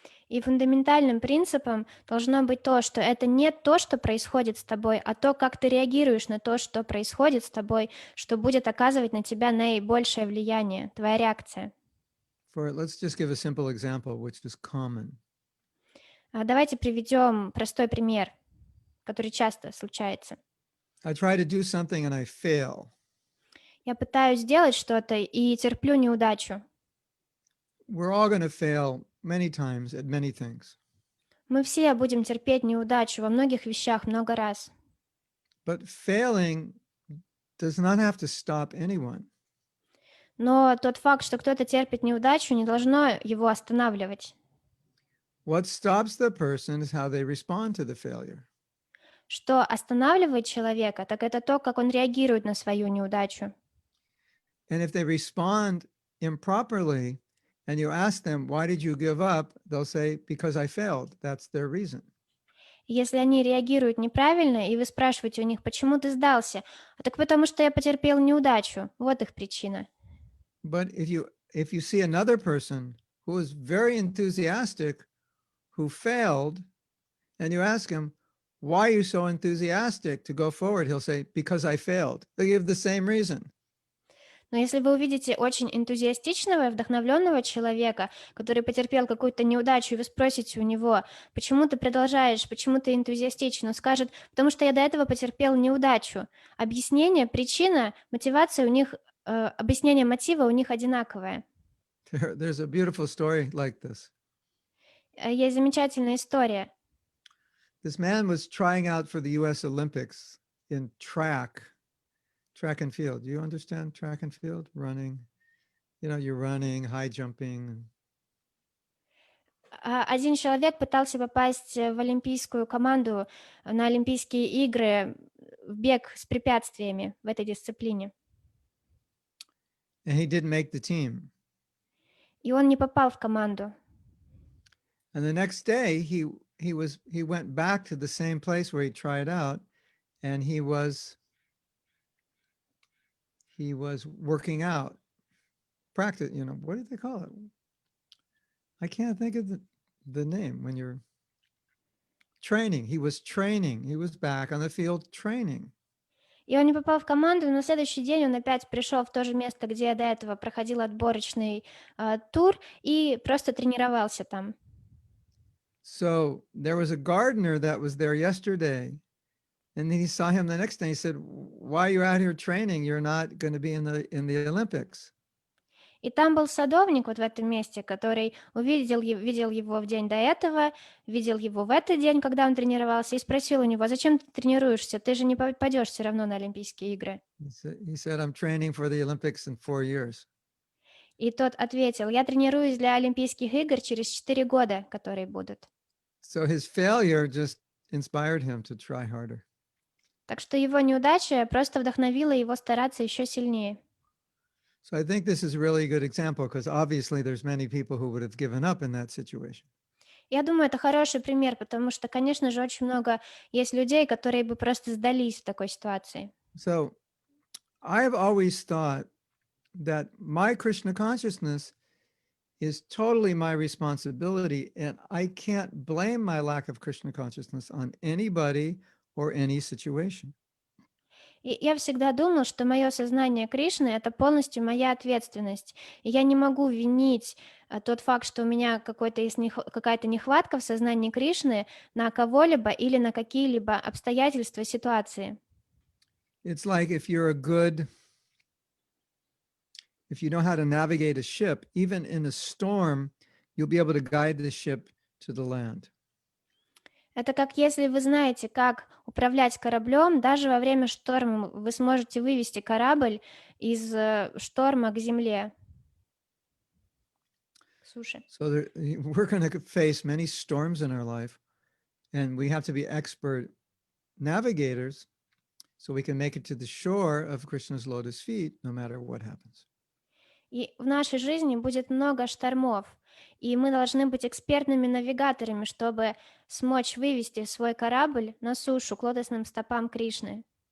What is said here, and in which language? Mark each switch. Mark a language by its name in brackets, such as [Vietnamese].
[Russian] И фундаментальным принципом должно быть то, что это не то, что происходит с тобой, а то, как ты реагируешь на то, что происходит с тобой, что будет оказывать на тебя наибольшее влияние, твоя реакция. [English] Let's just give a simple example, which is common. [Russian] Давайте приведем простой пример, который часто случается. [English] I try to do something and I fail. [Russian] Я пытаюсь сделать что-то и терплю неудачу. [English] We're all going to fail many times at many things. [Russian] Мы все будем терпеть неудачу во многих вещах много раз. [English] But failing does not have to stop anyone. [Russian] Но тот факт, что кто-то терпит неудачу, не должно его останавливать. [English] What stops the person is how they respond to the failure. [Russian] Что останавливает человека, так это то, как он реагирует на свою неудачу. [English] And if they respond improperly and you ask them, why did you give up? They'll say, because I failed. That's their reason. [Russian] Если они реагируют неправильно, и вы спрашиваете у них, почему ты сдался, так потому что я потерпел неудачу. Вот их причина. [English] But if you see another person who is very enthusiastic, who failed, and you ask him, why are you so enthusiastic to go forward? He'll say, because I failed. They give the same reason. [Russian] Но если вы увидите очень энтузиастичного и вдохновленного человека, который потерпел какую-то неудачу, и вы спросите у него, почему ты продолжаешь, почему ты энтузиастичен, он скажет, потому что я до этого потерпел неудачу. Объяснение, причина, мотивация у них, объяснение мотива у них одинаковое. [English] There's a beautiful story like this. [Russian] Есть замечательная история. [English] This man was trying out for the US Olympics in track and field. Do you understand track and field? Running. You know, you're running, high jumping. [Russian] Один человек пытался попасть в олимпийскую команду на Олимпийские игры в бег с препятствиями в этой дисциплине. [English] And he didn't make the team. [Russian] И он не попал в команду. [English] And the next day he went back to the same place where he tried out, and he was working out, practice, you know, what do they call it? I can't think of the name when you're training. He was training. He was back on the field training. [Russian] И он не попал в команду, но на следующий день он опять пришел в то же место, где до этого проходил отборочный тур, и просто тренировался там. [English] So there was a gardener that was there yesterday, and then he saw him the next day. He said, why are you out here training? You're not going to be in the Olympics. [Russian] И там был садовник вот в этом месте, который видел его в день до этого, видел его в этот день, когда он тренировался, и спросил у него, зачем ты тренируешься? Ты же не попадешь все равно на Олимпийские игры. [English] He said, I'm training for the Olympics in 4 years. [Russian] И тот ответил, я тренируюсь для Олимпийских игр через 4 года, которые будут. [English] So his failure just inspired him to try harder. [Russian] Так что его неудача просто вдохновила его стараться еще сильнее. [English] So I think this is really a good example because obviously there's many people who would have given up in that situation. [Russian] Я думаю, это хороший пример, потому что, конечно же, очень много есть людей, которые бы просто сдались в такой ситуации. [English] So I've always thought that my Krishna consciousness is totally my responsibility, and I can't blame my lack of Krishna consciousness on anybody or any situation. [Russian] И я всегда думал, что мое сознание Кришны — это полностью моя ответственность. И я не могу винить тот факт, что у меня какая-то нехватка в сознании Кришны на кого-либо или на какие-либо обстоятельства, ситуации. [English] It's like if you know how to navigate a ship, even in a storm, you'll be able to guide the ship to the land. [Russian] Это как если вы знаете, как управлять кораблем, даже во время шторма вы сможете вывести корабль из шторма к земле, к суше. [English] So we're going to face many storms in our life, and we have to be expert navigators so we can make it to the shore of Krishna's lotus feet, no matter what happens. [Russian] И в нашей жизни будет много штормов, и мы должны быть экспертными навигаторами, чтобы смочь вывести свой корабль на сушу к лотосным стопам Кришны.